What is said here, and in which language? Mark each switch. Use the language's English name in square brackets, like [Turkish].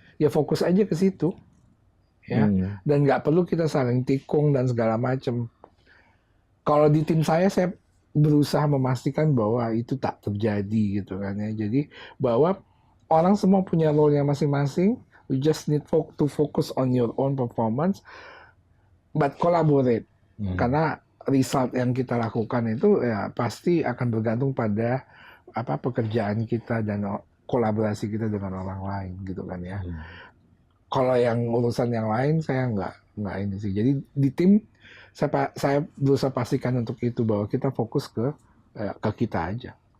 [Indonesian] Ya fokus aja ke situ. Ya, dan nggak perlu kita saling tikung dan segala macam. Kalau di tim saya berusaha memastikan bahwa itu tak terjadi gitu kan ya. Jadi bahwa orang semua punya role-nya masing-masing. [English] You just need to focus on your own performance, but collaborate. [Indonesian] Karena result yang kita lakukan itu ya pasti akan bergantung pada pekerjaan kita dan kolaborasi kita dengan orang lain gitu kan ya. Kalau yang urusan yang lain saya nggak ini sih. Jadi di tim saya berusaha pastikan untuk itu, bahwa kita fokus ke kita aja.